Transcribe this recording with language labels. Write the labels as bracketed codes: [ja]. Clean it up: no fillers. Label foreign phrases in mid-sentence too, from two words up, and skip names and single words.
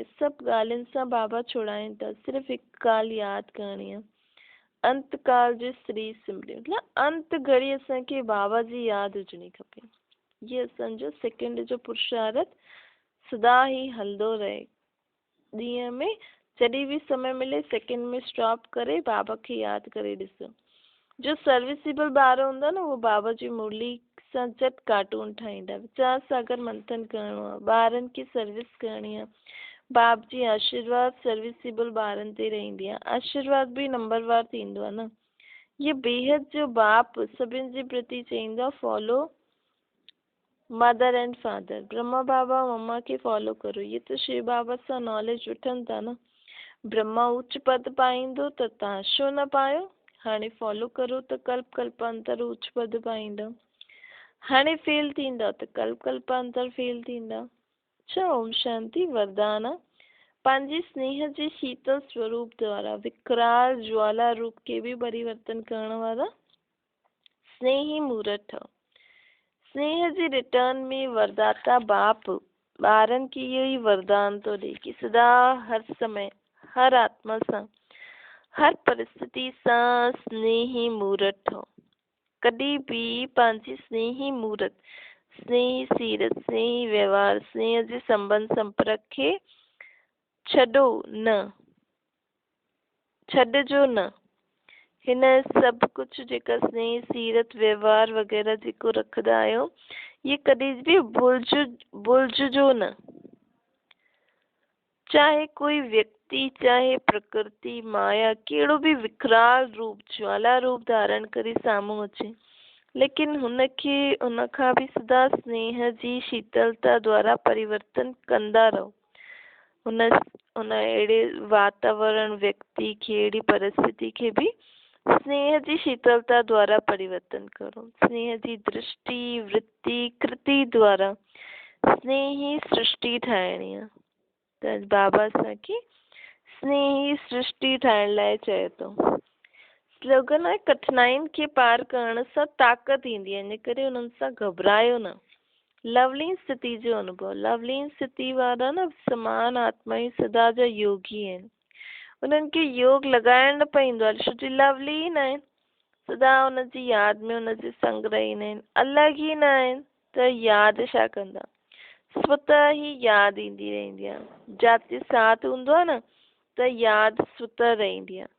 [sd] सभु ॻाल्हियुनि सां बाबा छुड़ाइनि था, सिर्फ़ु हिकु ॻाल्हि यादि करणी आहे, अंत काल जो श्री सिमरन, मतिलबु अंत घड़ी असांखे बाबा जी यादि हुजणी खपे। ये असांजो सेकंड जो पुरुषार्थ सदा ही हलंदो रहे। ॾींहं में जॾहिं बि समय मिले सेकंड में स्टॉप करे बाबा खे यादि करे ॾिसो। जो सर्विसेबल ॿार हूंदा न, उहो बाबा जी मुरली सां झटि कार्टून ठाहींदा। वीचार सागर मंथन करिणो आहे, ॿारनि खे सर्विस करणी आहे। बाप जी आशीर्वाद सर्विसेबल ॿारनि ते रहंदी आहे, आशीर्वाद बि नंबरवार थींदो आहे न। ये बेहद जो बाप सभिनि जे प्रति चईंदो आहे [en] follow mother and father, [sd] ब्रह्मा बाबा मम्मा खे फॉलो करो। ये त शिव बाबा सां नॉलेज वठनि था न। ब्रह्मा उच्च पद पाईंदो त तव्हां छो न पायो, हाणे फॉलो करो त कल्प कल्पांतर उच्च पद पाईंदो। हाणे फेल थींदा त कल्प कल्पांतर फेल थींदा। अच्छा, ओम शांति। वरदान पंहिंजे स्नेह जे शीतल स्वरूप द्वारा विकराल ज्वाला रूप के भी परिवर्तन करण वारा स्नेही मूर्त ठहो। स्नेह जे रिटर्न में वरदाता बाप ॿारनि खे इहो ई वरदान थो ॾे कि सदा हर समय हर आत्मा सां हर परिस्थिति सां स्नेही मूरत ठहो। कॾहिं बि पंहिंजी स्नेही मूरत, स्नेही सीरत, स्नेही व्यवहार, स्नेह जे संबंध संपर्क खे छॾो न, छॾिजो न। हिन सभु कुझु जेका स्नेह सीरत व्यवहार वग़ैरह जेको रखंदा आहियो, ये कॾहिं बि भुलिजो न। चाहे कोई व्यक्ति, चाहे प्रकृति, माया कहिड़ो बि विकराल रूप, ज्वाला रूप धारण करे साम्हूं अचे, लेकिन हुनखे हुनखां बि सदा स्नेह जी शीतलता द्वारा परिवर्तन कंदा रहो। हुन अहिड़े वातावरण, व्यक्ति खे, अहिड़ी परिस्थिति खे बि स्नेह जी शीतलता द्वारा परिवर्तन करो। स्नेह जी दृष्टि, वृत्ति, कृति द्वारा स्नेही सृष्टि ठाहिणी आहे। त बाबा असांखे स्नेही सृष्टि ठाहिण लाइ चए थो। स्लोगन आहे, कठिनाइयुनि खे पार करण सां ताक़त ईंदी आहे, इन करे उन्हनि सां घबरायो न। लवलीन स्थिति जो अनुभव, लवलीन स्थिति वारा न समान आत्मा ई सदा जा योगी आहिनि। उन्हनि खे योग लॻाइण न पवंदो आहे, छो जो लवलीन आहिनि, सदा हुनजी यादि में हुनजे संग रहंदा आहिनि। अलॻि ई न आहिनि त यादि छा कंदा, स्वतः ही यादि ईंदी रहंदी आहे। जाते साथ हूंदो आहे न त यादि स्वतः रहंदी आहे।